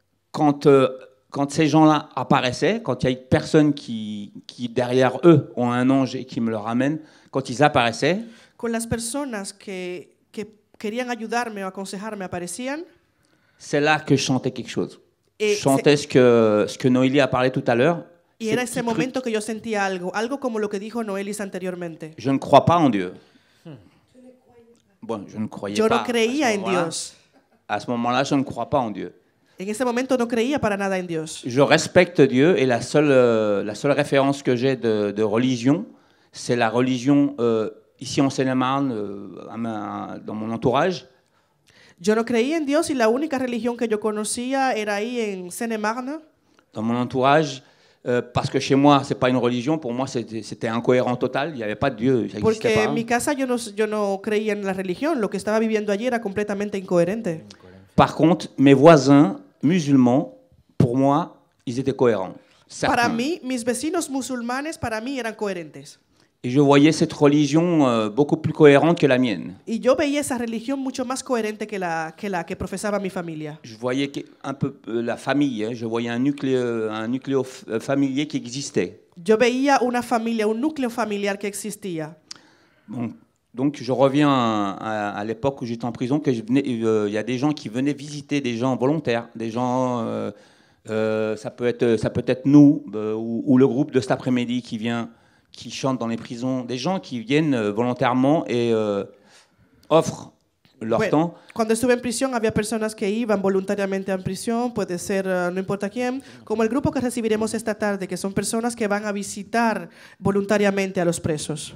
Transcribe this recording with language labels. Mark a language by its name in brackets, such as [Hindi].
[French] Quand ces gens-là apparaissaient, quand il y a une personne qui derrière eux ont un ange et qui me le ramène, quand ils apparaissaient, [Spanish] con las personas que querían ayudarme o aconsejarme aparecían, [French] c'est là que je chantais quelque chose. Je chantais ce que Noélie a parlé tout à l'heure. [Spanish] Y era ese momento que yo sentía algo como lo que dijo Noelis anteriormente. [French] Je ne crois pas en Dieu. Bon, je ne croyais [Spanish] yo [French] pas. [Spanish] No creía en Dios. [French] À ce moment-là, je ne crois pas en Dieu. [Spanish] En ese momento no creía para nada en Dios. [French] Je respecte Dieu et la seule référence que j'ai de religion, c'est la religion ici en Seine-et-Marne, dans mon entourage. [Spanish] Yo no creía en Dios y la única religión que yo conocía era ahí en Seine-et-Marne. [French] Dans mon entourage, parce que chez moi, c'est pas une religion, pour moi c'était incohérent total, il n'y avait pas de Dieu, ça [Spanish] Porque [French] pas. [Spanish] en mi casa yo no creía en la religión, lo que estaba viviendo allí era completamente incoherente. [French] Par contre, mes voisins musulmans, pour moi, ils étaient cohérents. [Spanish] Para mí, mis vecinos musulmanes para mí eran coherentes. [French] Et je voyais cette religion beaucoup plus cohérente que la mienne. [Spanish] Y yo veía esa religión mucho más coherente que la que profesaba mi familia. [French] Je voyais un peu la famille, je voyais un nucléo familier qui existait. [Spanish] Yo veía una familia, un núcleo familiar que existía. [French] Bon, donc je reviens à l'époque où j'étais en prison, que il y a des gens qui venaient visiter, des gens volontaires, des gens, ça peut être nous ou le groupe de cet après-midi qui vient, qui chantent dans les prisons, des gens qui viennent volontairement et offrent leur temps. [Spanish] Cuando estuve en prisión había personas que iban voluntariamente en prisión, puede ser no importa quién, como el grupo que recibiremos esta tarde, que son personas que van a visitar voluntariamente a los presos.